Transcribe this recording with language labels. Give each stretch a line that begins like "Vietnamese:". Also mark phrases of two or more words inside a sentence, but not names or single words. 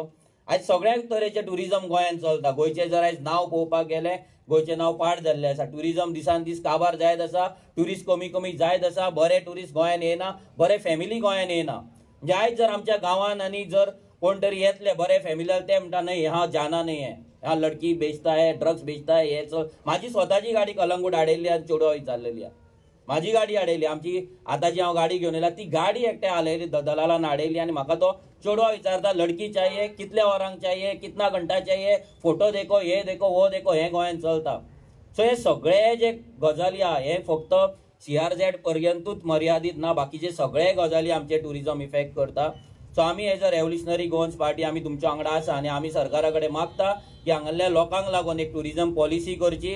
Konkani: आयज सगळ्याच तरेचें टुरिजम गोंयांत चलता. गोंयचें जर आयज नांव पळोवपाक गेलें, गोंयचें नांव पाड जाल्लें आसा. टुरिजम दिसान दीस काबार जायत आसा, ट्युरिस्ट कमी जायत आसा, बरे ट्युरिस्ट गोंयांत येना, बरे फॅमिली गोंयांत येना. म्हणजे आयज जर आमच्या गांवांत आनी जर कोण तरी येतले बरे फॅमिलीर, ते म्हणटा न्हय
Hindi: हाँ जाना नहीं है, हाँ लडकी बेचता है, ड्रग्स बेचता है,
Konkani: हे चल. म्हाजी स्वताची गाडी कलंगूट हाडयल्ली आनी चेडवा विचारलेली आहा. म्हाजी गाडी हाडयली, आमची आतांची हांव गाडी घेवन येयला, ती गाडी एकट्या हाडयली, दलालान हाडयली आनी म्हाका तो चेडवा विचारता
Hindi: लडकी चाहिए,
Konkani: कितल्या वरांक
Hindi: चाहिए, कितना घंटा चाहिए, फोटो देखो, हे देखो, वो देखो,
Konkani: हे गोंयांत चलता. सो हे सगळे जे गजाली आहा हे फक्त CRZ पर्यंतूच मर्यादीत ना, बाकीचे सगळे गजाली आमचे टुरिजम इफेक्ट करता. सो आमी
English: as a revolutionary Goans party
Konkani: आमी तुमच्या वांगडा आसा आनी आमी सरकारा कडेन मागता की हांगासरल्या लोकांक लागून एक टुरिजम पॉलिसी करची.